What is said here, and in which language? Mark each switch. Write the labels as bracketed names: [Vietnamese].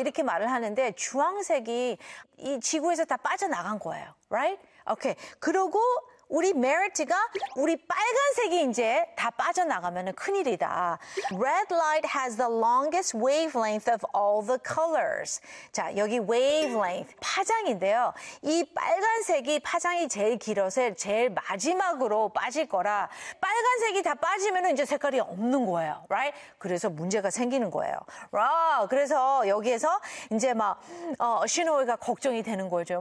[Korean] 이렇게 말을 하는데 주황색이 이 지구에서 다 빠져나간 거예요. [English] Right? Okay. [Korean] 그리고 우리 메리트가 우리 빨간색이 이제 다 빠져나가면 큰일이다. [English] Red light has the longest wavelength of all the colors. [Korean] 자, 여기 wavelength, 파장인데요. 이 빨간색이 파장이 제일 길어서 제일 마지막으로 빠질 거라 빨간색이 다 빠지면 이제 색깔이 없는 거예요. [English] Right? [Korean] 그래서 문제가 생기는 거예요. 와, 그래서 여기에서 이제 막 시노이가 걱정이 되는 거죠.